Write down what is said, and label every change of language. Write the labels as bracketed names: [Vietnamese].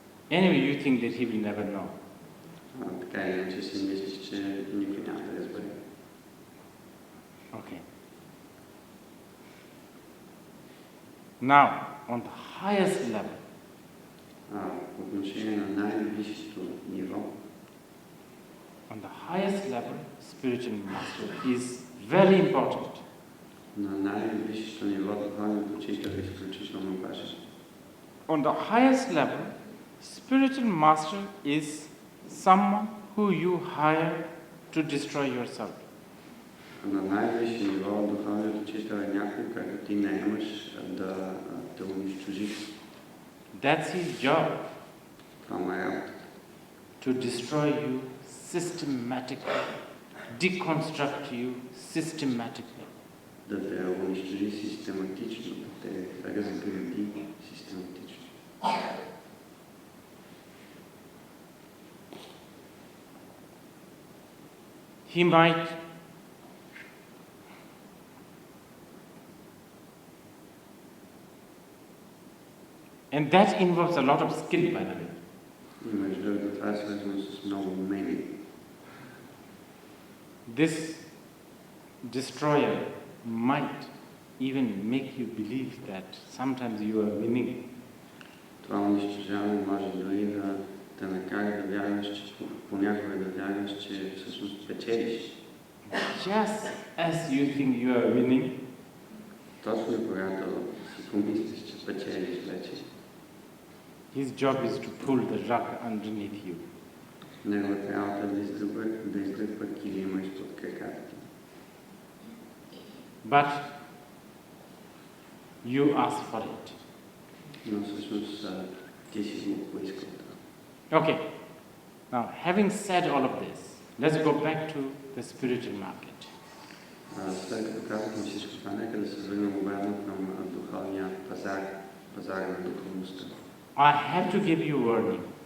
[English] Anyway, you think that he will never know. [Bulgarian] Така или иначе си мислиш, че никой няма да разбере. [English] Okay. Now, on the highest level, [Bulgarian] По отношение на най-висшето ниво, [English] on the highest level, spiritual master is very important. [Bulgarian] На най-висшето ниво духовният учител е изключително важен. [English] On the highest level, spiritual master is someone who you hire to destroy yourself. [Bulgarian] На най-висше ниво духовният учител е някой, който ти наемаш да те унищожиш. [English] That's his job. [Bulgarian] Това е работа. [English] To destroy you systematically, deconstruct you systematically. [Bulgarian] Да те унищожи систематично, да те разгради систематично. [English] He might and that involves a lot of skill, by the way. [Bulgarian] И между другото, това е свързано с много умение. [English] This destroyer might even make you believe that sometimes you are winning. [Bulgarian] Това унищожаване може дори да те накара да вярваш, че понякога да вярваш, че всъщност печелиш. [English] Just as you think you are winning, [Bulgarian] Точно когато си помислиш, че печелиш вече, [English] his job is to pull the rug underneath you. [Bulgarian] неговата работа е да издърпа килима изпод краката ти. [English] But you ask for it. [Bulgarian] Но всъщност ти си го поискал това. [English] Okay. Now, having said all of this, let's go back to the spiritual market. [Bulgarian] След като казахме всичко това, нека да се върнем обратно към духовния пазар на духовността. [English] I have to give you warning.